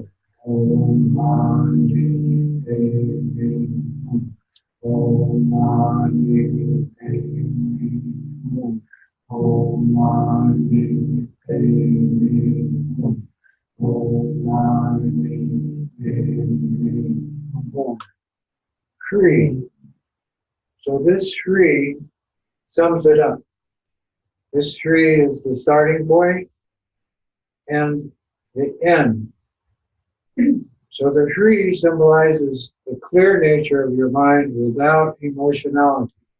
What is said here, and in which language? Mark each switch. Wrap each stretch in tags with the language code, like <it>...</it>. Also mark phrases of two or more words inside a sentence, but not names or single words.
<sa>Om, Ma, Ni, Pe, Ni, Om. Om, Ma, Ni, Pe, Ni, Om. Om, Ma, Ni, Pe, Ni, Om. Om, Ma, Ni, Pe, Ni, Om.</sa> <en>Shri. So this Shri sums it up. This Shri is the starting point and the end. So the Shri symbolizes the clear nature of your mind without emotionality.</en>